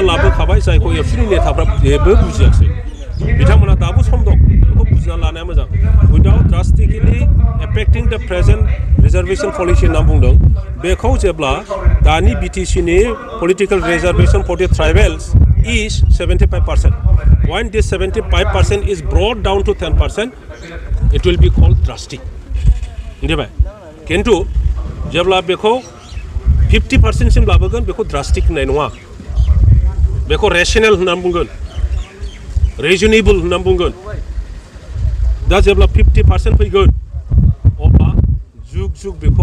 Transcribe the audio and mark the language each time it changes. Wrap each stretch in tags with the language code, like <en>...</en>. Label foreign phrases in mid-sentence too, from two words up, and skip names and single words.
<brx>लाबोखाबाय जायखौ एबसुनि नेताफ्रा जेबो बुजियाखै बिथांमोनहा दाबो सम दं बेखौ बुजिना लानाया मोजां</brx> <en>without drastically affecting the present reservation policy</en> <brx>होनना बुंदों बेखौ जेब्ला दानि बिटिसिनि</brx> <en>political reservation for the tribals is</en> <brx>75%</brx> <en>when this 75% is brought down to 10% it will be called drastic</en> <brx>मिथिबाय किन्तु जेब्ला बेखौ 50% सिम लाबोगोन बेखौ ड्रास्टिक होननाय नङा बेखौ रेशनेल होननानै बुंगोन रिजनेबल होननानै बुंगोन दा जेब्ला 50% फैगोन अब्ला जुग जुग बेखौ</brx>